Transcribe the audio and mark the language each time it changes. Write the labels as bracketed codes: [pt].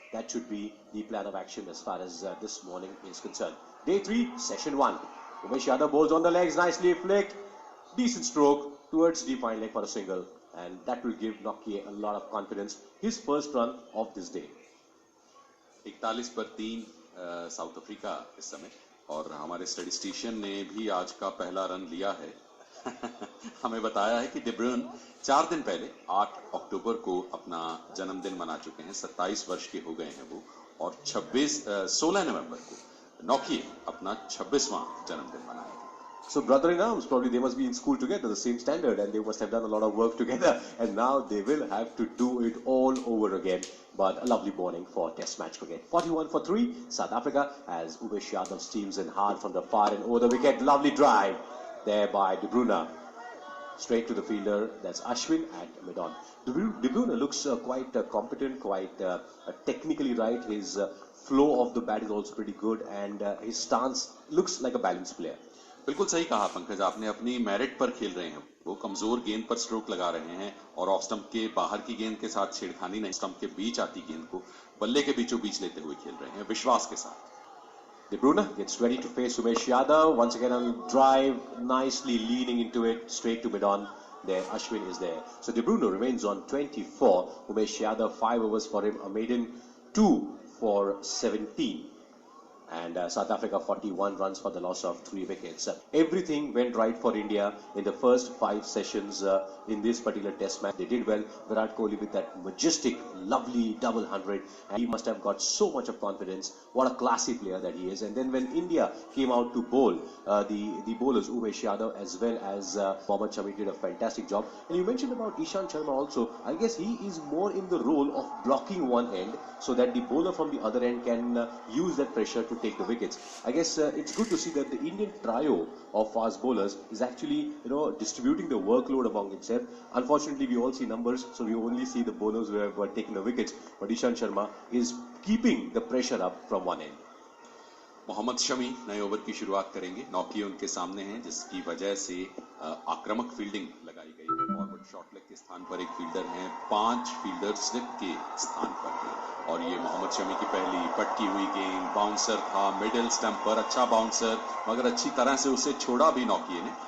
[en] That should be the plan of action as far as this morning is concerned. Day 3, session 1. Umesh Yadav bowls on the legs, nicely flicked. Decent stroke towards the fine leg for a single. And that will give Nokia a lot of confidence. His first run of this day. [hi] 41 पर 3 south Africa इस समय, और हमारे statistician ने भी आज का पहला रन लिया है. हमें बताया है कि डिब्रून 4 दिन पहले 8 अक्टूबर को अपना जन्मदिन मना चुके हैं. 27 वर्ष के हो गए हैं वो, और 16 नवंबर को नौकिया अपना 26वां जन्मदिन मनाएंगे. [en] So brother in arms, probably they must be in school together, the same standard, and they must have done a lot of work together, and now they will have to do it all over again. But a lovely morning for Test match cricket. 41 for 3, South Africa, as Umesh Yadav steams in hard from the far and over the wicket. Lovely drive there by De Bruyne. Straight to the fielder, that's Ashwin at mid-on. De Bruyne looks quite competent, quite technically right. His flow of the bat is also pretty good, and his stance looks like a balanced player. [hi] बिल्कुल सही कहा पंकज, आपने अपनी merit पर खेल रहे हैं. वो कमजोर गेंद पर स्ट्रोक लगा रहे हैं, और ऑफ स्टंप के बाहर की गेंद के साथ छेड़खानी नहीं, स्टंप के बीच आती गेंद को बल्ले के बीचों बीच लेते हुए खेल रहे हैं विश्वास के साथ. [en] De Bruyne gets ready to face Umesh Yadav. Once again on drive, nicely leaning into it, straight to mid-on. There, Ashwin is there. So De Bruyne remains on 24. Umesh Yadav, 5 overs for him, a maiden, 2 for 17. And South Africa 41 runs for the loss of 3 wickets. Everything went right for India in the first 5 sessions in this particular test match. They did well. Virat Kohli with that majestic, lovely double 100, and he must have got so much of confidence. What a classy player that he is. And then when India came out to bowl, the bowlers Umesh Yadav as well as Mohammad Shami did a fantastic job. And you mentioned about Ishant Sharma also. I guess he is more in the role of blocking one end so that the bowler from the other end can use that pressure to take the wickets. I guess it's good to see that the Indian trio of fast bowlers is actually, distributing the workload among itself. Unfortunately, we all see numbers, so we only see the bowlers who have taken the wickets. But Ishant Sharma is keeping the pressure up from one end. [hi] Mohammed Shami नए over की शुरुआत करेंगे। नौकी उनके सामने हैं, जिसकी वजह से आक्रामक फील्डिंग लगाई गई है। फॉरवर्ड शॉर्ट लेग के स्थान पर एक फील्डर हैं, 5 फील्डर स्लिप के स्थान पर। और ये मोहम्मद शमी की पहली पटकी हुई गेंद, बाउंसर था मिडिल स्टंप पर, अच्छा बाउंसर, मगर अच्छी तरह से उसे छोड़ा भी नौकी ने।